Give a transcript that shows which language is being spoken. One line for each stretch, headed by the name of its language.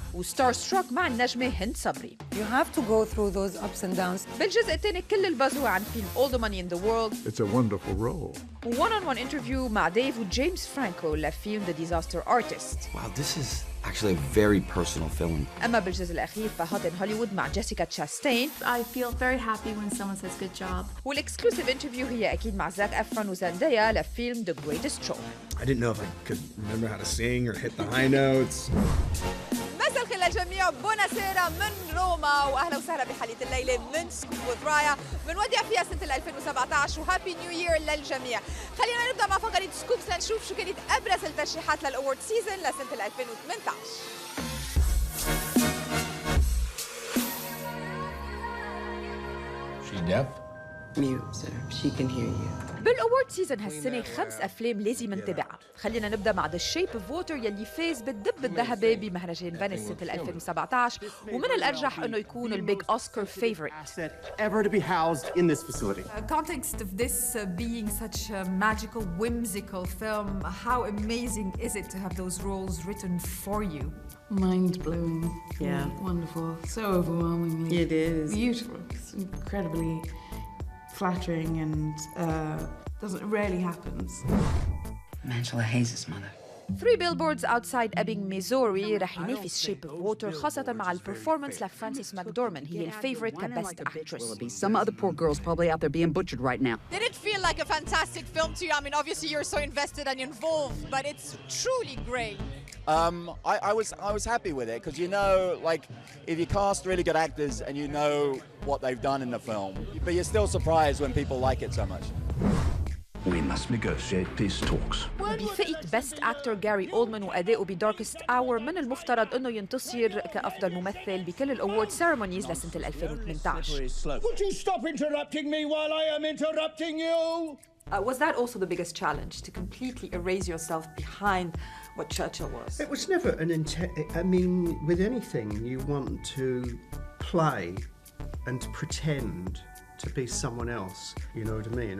Arabic: وستار ستروك مع النجمة هند صبري.
English: You have to go through those ups and downs.
Arabic: بالجزء الثاني كل البuzz هو عن فيلم All the Money in the World.
English: It's a wonderful role. one-on-one interview
Arabic: مع ديف وجيمس فرانكو لفيلم The Disaster Artist.
English: Wow, this is actually a very personal film.
Arabic: أما بالجزء الأخير فهوت إن هوليوود مع جيسيكا تشاستين.
English: I feel very happy when someone says good job.
Arabic: والإكسكلوسيف انترفيو هي أكيد مع زاك أفرون وزانديا لفيلم The Greatest Show.
English: I didn't know if I could remember how to sing or hit the high notes.
Arabic: مساء الخير للجميع، بوناسيرا من روما، واهلا وسهلا بحلقه الليله من سكوب with رايا بنودع فيها سنه 2017 وهابي نيو يير للجميع. خلينا نبدا مع فقره سكوبس لنشوف شو كانت ابرز الترشيحات للاورد سيزون لسنه 2018.
English: She deaf? Mute, sir. She can hear you.
Arabic: بالاورد سيزون هالسنه 5 افلام لازم نتابعها. خلينا نبدا مع ذا شيب اوف ووتر يلي فاز بالدب الذهبي بمهرجان فينيس سنه 2017 ومن الارجح انه يكون البيج اوسكار فيفورت.
English: ever to be housed in this facility. Context of this being such a magical, whimsical film, how amazing is it to have those roles written for you? Mind-blowing. Yeah. Wonderful. So overwhelmingly. It is. Beautiful. It's incredibly flattering and rarely happens. Angela Hayes' mother.
Arabic: 3 billboards outside Ebbing, Missouri رح ينافس شيب اوف ووتر خاصة مع البرفورمانس لفرانسيس ماكدورمان هي الفيفوريت كبست اكترس.
English: Some other poor girls probably out there being butchered right now. Did it feel like a fantastic film to you? I mean, obviously you're so invested and involved, but it's truly great. I was happy with it because, you know, like if you cast really good actors and you know what they've done in the film, but you're still surprised when people like it so much. We must negotiate peace talks.
Arabic: بفئة بيست اكتور جاري اولدمان وادائه بداركست اور من المفترض انه ينتصر كافضل ممثل بكل الاوورد سيرمونيز لسنة 2018.
English: Would you stop interrupting me while I am interrupting you? Was that also the biggest challenge, to completely erase yourself behind what Churchill was? It was never an I mean, with anything, you want to play and pretend to be someone else. You know what I mean?